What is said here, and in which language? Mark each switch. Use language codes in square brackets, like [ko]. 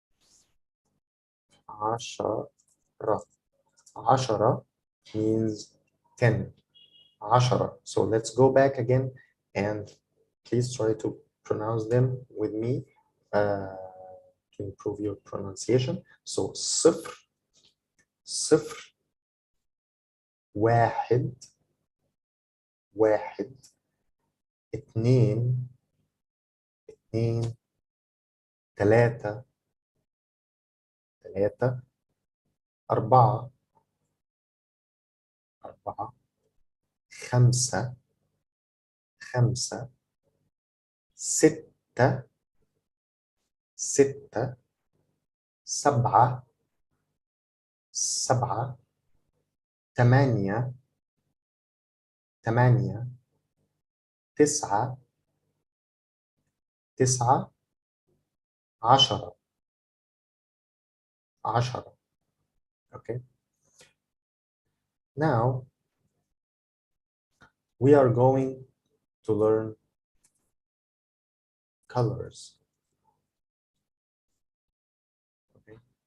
[en] 10. 10 means 10. 10. So let's go back again and please try to pronounce them with me to improve your pronunciation. [ar] So صفر صفر واحد واحد اتنين اتنين تلاتة تلاتة أربعة أربعة خمسة خمسة ستة ستة سبعة سبعة ثمانية ثمانية تسعة تسعة 10 10. [en] Okay. Now we are going to learn colors. Okay.